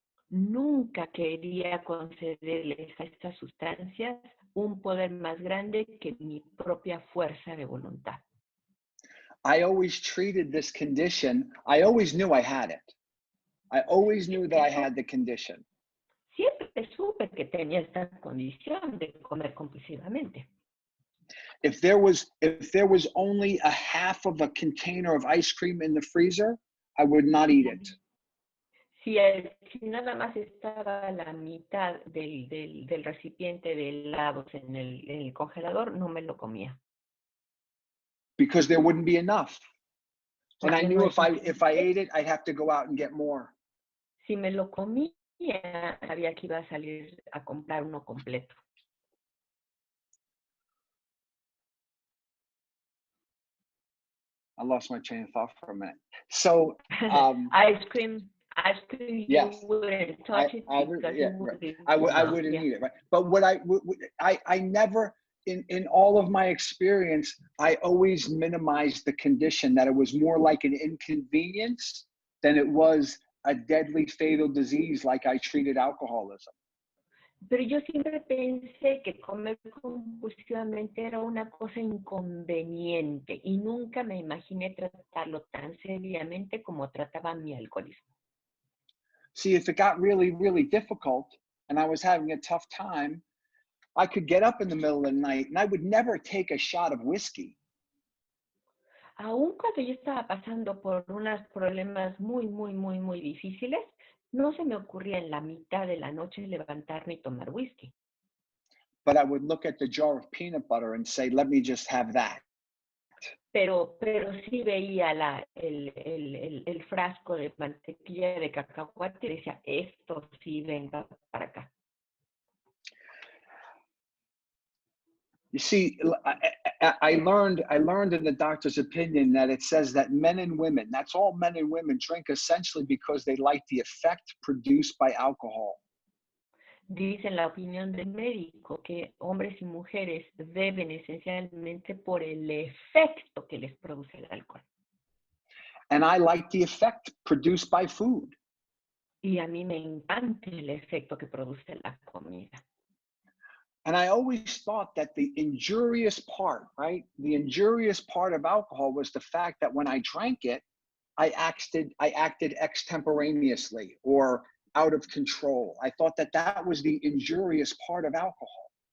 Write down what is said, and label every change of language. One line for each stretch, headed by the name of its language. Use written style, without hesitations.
Spanish: Nunca quería concederles a estas sustancias un poder más grande que mi propia fuerza de voluntad.
English: I always treated this condition, I always knew I had it. I always knew that I had the condition.
Spanish: Siempre supe que tenía esta condición de comer compulsivamente.
English: If there was only a half of a container of ice cream in the freezer, I would not eat it.
Spanish: Si nada más estaba la mitad del recipiente de helados en el congelador, no me lo comía.
English: Because there wouldn't be enough. And I
Spanish: Porque
English: knew
Spanish: no
English: if I ate it, I'd have to go out and get more.
Spanish: Si me lo comía, sabía que iba a salir a comprar uno completo.
English: I lost my train of thought for a minute. So, ice cream, yes, you wouldn't touch it because yeah, you wouldn't right. I wouldn't eat it, right? But what I never, in all of my experience, I always minimized the condition, that it was more like an inconvenience than it was a deadly fatal disease like I treated alcoholism.
Spanish: Pero yo siempre pensé que comer compulsivamente era una cosa inconveniente y nunca me imaginé tratarlo tan seriamente como trataba mi alcoholismo.
English: See, if it got really, really difficult and I was having a tough time, I could get up in the middle of the night and I would never take a shot of whiskey.
Spanish: Aún cuando yo estaba pasando por unos problemas muy difíciles, no se me ocurría en la mitad de la noche levantarme y tomar whisky.
English: But I would look at the jar of peanut butter and say, let me just have that.
Spanish: Pero sí veía el frasco de mantequilla de cacahuate y decía, esto sí, venga para acá.
English: You see, I learned in the doctor's opinion that it says that men and women, that's all men and women, drink essentially because they like the effect produced by alcohol.
Spanish: Dice en la opinión del médico que hombres y mujeres beben esencialmente por el efecto que les produce el alcohol.
English: And I like the effect produced by food.
Spanish: Y a mí me encanta el efecto que produce la comida.
English: And I always thought that the injurious part, right? The injurious part of alcohol was the fact that when I drank it, I acted extemporaneously or out of control. I thought that that was the injurious part of alcohol.